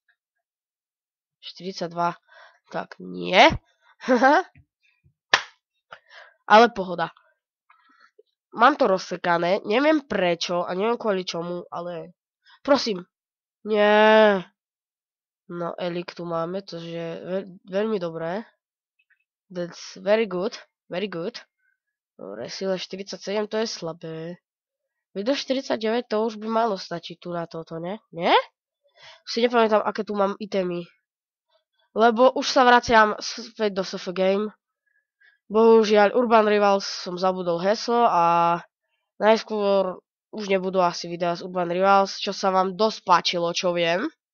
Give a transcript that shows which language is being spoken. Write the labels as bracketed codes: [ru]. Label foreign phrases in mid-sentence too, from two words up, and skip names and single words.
[sk] 42. Tak, nie. Ale pohoda. Mám to rozsekané, neviem prečo a neviem kvôli čomu, ale... Prosím. Nie. No, Elik tu máme, to je veľmi dobré. [en] That's very good. Very good. [sk] Dobre, sila 47, to je slabé. Video 49, to už by malo stačiť tu na toto, ne? Nie? Si nepamätám, aké tu mám itemy. Lebo už sa vraciam späť do SF Game. Bohužiaľ, Urban Rivals som zabudol heslo a najskôr už nebudú asi videá z Urban Rivals, čo sa vám dosť páčilo, čo viem.